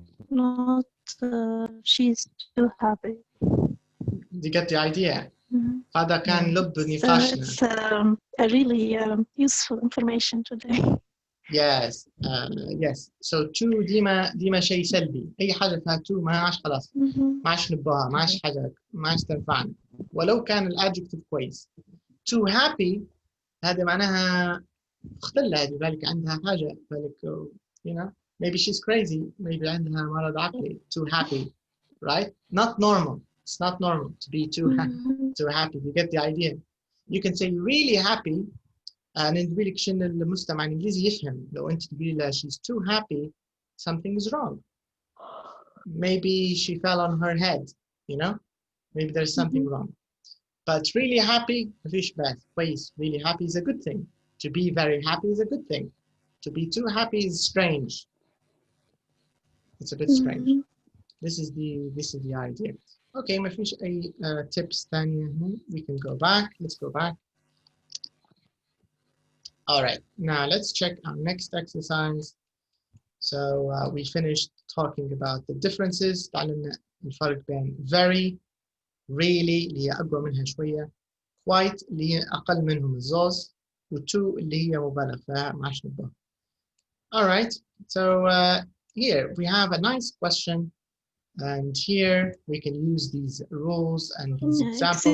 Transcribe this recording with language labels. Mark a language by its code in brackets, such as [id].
[en] Not she's too happy. You get the idea? [ar] هذا كان لب نقاشنا. [en] It's a really useful information today. Yes, yes. [ar] So to ديما شيء سلبي. أي حاجة فيها to ما عاش خلاص. ما عاش نبها، ما عاش حاجة، ما عاش تنفعنا. ولو كان الادجكتيف كويس. [en] Too happy [ar] هذا معناها مختلة، هذه بالك عندها حاجة، بالك [en] you know maybe she's crazy, maybe [ar] عندها مرض عقلي. [en] Too happy, right? Not normal. It's not normal to be too happy. You get the idea. You can say really happy. [ar] نقول لك شنو المستمع الإنجليزي يفهم. لو أنت تقولي لها [en] she's too happy, something is wrong. Maybe she fell on her head, you know? Maybe there's something wrong. But really happy, [ar] مفيش بأس. كويس. [en] Really happy is a good thing. To be very happy is a good thing. To be too happy is strange. It's a bit strange. This is the idea. [ar] Okay, مفيش أي tips ثانية هنا. [en] We can go back. Let's go back. All right, now let's check our next exercise. So we finished talking about the differences. [ar] تعلمنا الفرق بين [en] very, really [ar] اللي هي أقوى منها شوية, quite اللي هي أقل منهم الزوز, و to اللي هي مبالغ فيها ما عادش نبه. [en] All right, so here we have a nice question. And here we can use these rules and these examples.